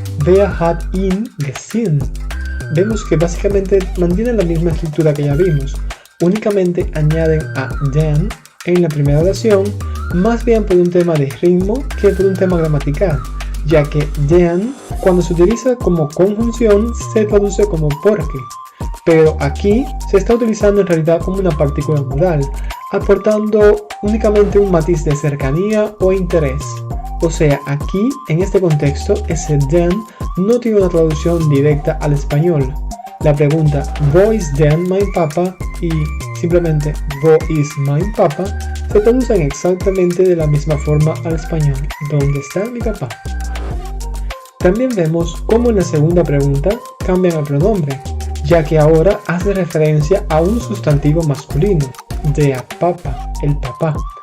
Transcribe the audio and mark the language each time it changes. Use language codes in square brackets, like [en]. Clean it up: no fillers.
[de] Wer hat ihn gesehen? [es] Vemos que básicamente mantienen la misma estructura que ya vimos, únicamente añaden a den en la primera oración, más bien por un tema de ritmo que por un tema gramatical, ya que den, cuando se utiliza como conjunción, se traduce como porque, pero aquí se está utilizando en realidad como una partícula modal, aportando únicamente un matiz de cercanía o interés. O sea, aquí, en este contexto, ese den no tiene una traducción directa al español. La pregunta, [de] Wo ist denn mein Papa? [es] Y simplemente, [de] Wo ist mein Papa? [es] Se traducen exactamente de la misma forma al español. ¿Dónde está mi papá? También vemos cómo en la segunda pregunta cambian el pronombre, ya que ahora hace referencia a un sustantivo masculino, der Papa, el papá.